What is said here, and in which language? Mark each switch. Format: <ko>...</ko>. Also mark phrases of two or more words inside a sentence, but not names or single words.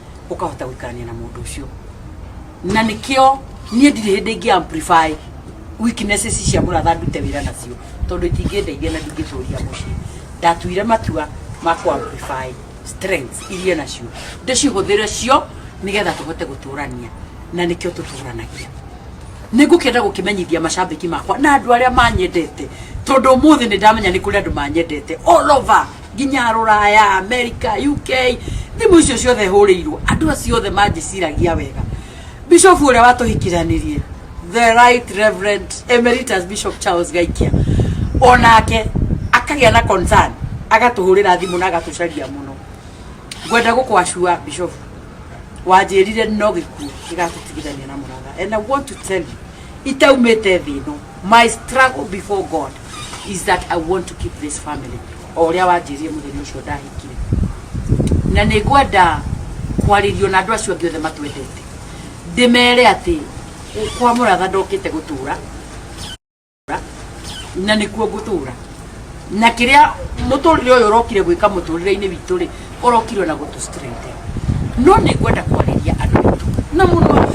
<ki>ukahota gwikarania na mundu ucio na nikio nie ndire hindi ngi</ki> <en>amplify weaknesses</en> <ki>cia muratha ndute wira nacio tondu itingĩndeithia na ndingĩtũria muciĩ ndatuire matua ma ku</ki> <en>amplify strengths</en> <ki>iria nacio ndĩcihũthĩre cio nigetha tũhote gũtũrania na nikio tũtũranagia nĩngũkenda gũkĩmenyithia macambĩki makwa na andũ arĩa manyendete tondu ũmũthĩ nĩ ndamenya nĩ kũrĩ andũ manyendete</ki> <en>all over</en> <ki>nginya Rũraya, America, UK thimũ icio ciothe hũrĩirwo andũ acio othe manjĩciragia wega Bishop ũrĩa watũhikiranirie</ki> <en>the right reverend emeritus Bishop Charles Gaikia</en> <ki>onake akagĩa na concern agatũhũrĩra thimũ na agatũcaria mũno ngwenda gũkwacua Bishop wanjĩrire no gĩkuũ gĩgatũtigithania na Mũratha</ki> <en>and I want to tell you</en> <ki>itaumĩte thĩ ĩno</ki> <en>my struggle before God is that I want to keep this family</en> <ki>ũrĩa wanjĩrire mũthenya ũcio ndahikire na nĩ ngwenda kwarĩrio na andũ acio angĩ othe matwendete ndĩmere atĩ kwa Mũratha ndokĩte gũtũra na nĩkuo ngũtũra na kĩrĩa mũtũrĩre ũyũ ũrokire gwĩka mũtũrĩre-inĩ witũ rĩ ũrokirwo na gũtũ strength no nĩ ngwenda kwarĩria andũ aitũ na mũno</ki>